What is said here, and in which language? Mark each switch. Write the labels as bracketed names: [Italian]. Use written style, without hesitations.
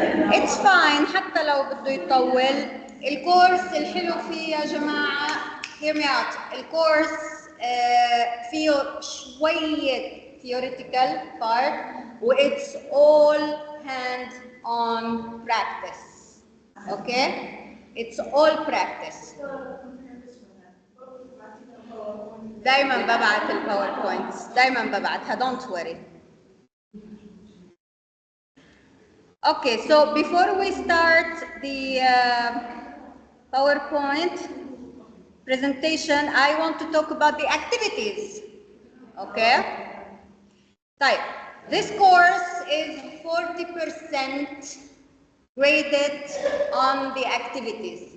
[English] It's fine [Arabic] حتى لو بده يطول. الكورس الحلو فيه يا جماعه [English] hear me out. [Arabic] الكورس فيه شويه [English] theoretical part و it's all hands on practice. Okay, it's all practice. [Arabic] دايما ببعت الباوربوينتس، دايما ببعتها [English] don't worry. Okay, so before we start the PowerPoint presentation, I want to talk about the activities. Okay? طيب, this course is 40% graded on the activities.